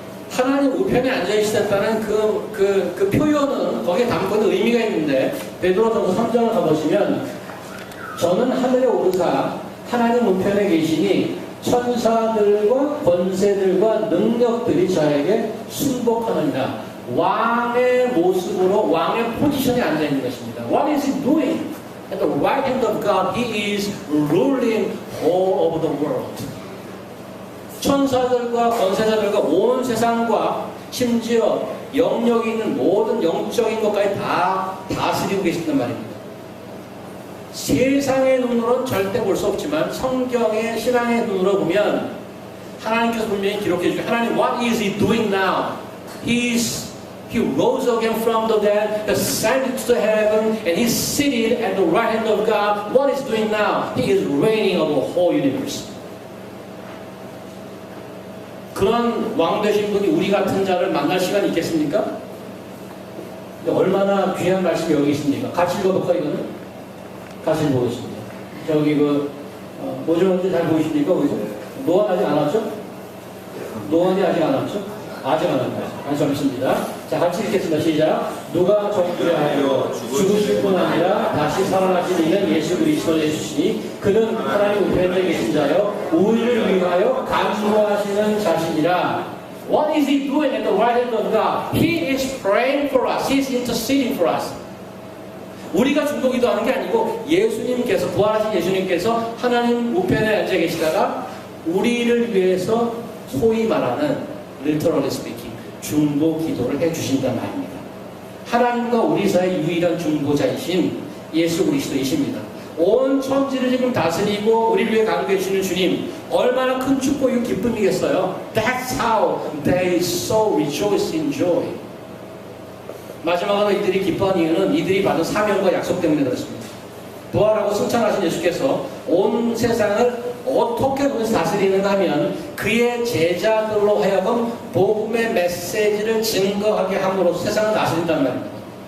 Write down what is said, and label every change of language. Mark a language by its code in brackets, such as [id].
[ko] 하나님 우편에 앉아 계시다는 그 표현은 거기에 담고 있는 의미가 있는데 베드로전서 3장을 가보시면 저는 하늘에 오르사 하나님 우편에 계시니 천사들과 권세들과 능력들이 저에게 순복하느니라. 왕의 모습으로 왕의 포지션에 앉아 있는 것입니다. [en] What is he doing? At the right hand of God, he is ruling all over the world. [ko] 천사들과 권세자들과 온 세상과 심지어 영역이 있는 모든 영적인 것까지 다 다스리고 계신단 말입니다. 세상의 눈으로는 절대 볼 수 없지만 성경의 신앙의 눈으로 보면 하나님께서 분명히 기록해 주시고 하나님 [en] what is he doing now? He rose again from the dead, ascended to heaven, and he's seated at the right hand of God. What is he doing now? He is reigning over the whole universe. [ko] 그런 왕 되신 분이 우리 같은 자를 만날 시간이 있겠습니까? 얼마나 귀한 말씀이 여기 있습니까? 같이 읽어볼까 이거는? 같이 읽어보겠습니다. 저기 뭐죠? 잘 보이십니까? 거기서? 노안 아직 안 왔죠? 노안이 아직 안 왔죠? 아직 안 왔죠? 안 왔습니다. 자, 같이 읽겠습니다. 시작. 누가 정죄 하여 죽으실 뿐 아니라 다시 살아나신 이는 예수 그리스도 예수시니 그는 하나님 우편에 계신 자여 우리를 위하여 간구하시는 자신이라. [en] What is he doing at the right hand of God? He is praying for us. He is interceding for us. [ko] 우리가 중보기도 하는 게 아니고 예수님께서 부활하신 예수님께서 하나님 우편에 앉아 계시다가 우리를 위해서 소위 말하는 [en] literally speaking [ko] 중보 기도를 해주신단 말입니다. 하나님과 우리 사이의 유일한 중보자이신 예수 그리스도이십니다. 온 천지를 지금 다스리고 우리를 위해 간구해 주시는 주님 얼마나 큰 축복이고 기쁨이겠어요. [en] That's how they so rejoice in joy. [ko] 마지막으로 이들이 기뻐한 이유는 이들이 받은 사명과 약속 때문에 그렇습니다. 부활하고 승천하신 예수께서 온 세상을 어떻게 보면서 다스리는가 하면 그의 제자들로 하여금 복음의 메시지를 증거하게 함으로써 세상을 다스린단 말입니다.